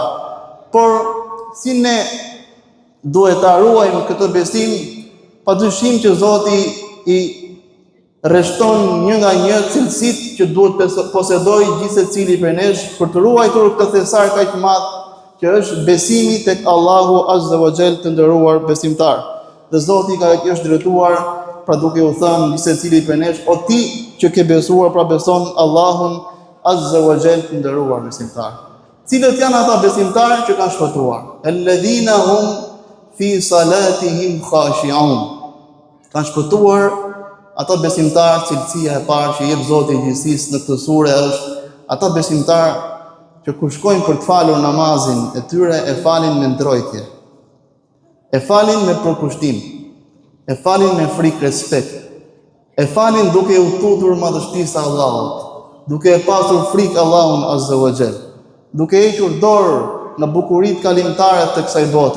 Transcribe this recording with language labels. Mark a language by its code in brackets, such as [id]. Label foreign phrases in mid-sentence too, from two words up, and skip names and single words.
[sq] Por si ne duhet ta ruajmë këtë besim, padyshim që Zoti i rreshton një nga një cilësitë që duhet posedoj gjithsecili prej nesh për të ruajtur këtë thesar kaq të madh që është besimi tek Allahu [ar] عز وجل, [sq] të nderuar besimtar. Dhe Zoti ka është drejtuar pra duke u thënë gjithsecili prej nesh, o ti që ke besuar, pra beson Allahun [ar] عز وجل, [sq] të nderuar besimtar. Cilët janë ata besimtarë që kanë shpëtuar? [ar] الذين هم في صلاتهم خاشعون. [sq] Kanë shpëtuar ata besimtarë, cilësia e parë që jep Zoti i gjithësisë në këtë sure është ata besimtarë që kur shkojnë për të falur namazin e tyre e falin me ndrojtje, e falin me përkushtim, e falin me frikë respekt, e falin duke u tutur madhështisë së Allahut, duke e pasur frikë Allahun [ar] عز وجل, [sq] duke hequr dorë nga bukuritë kalimtare të kësaj bote.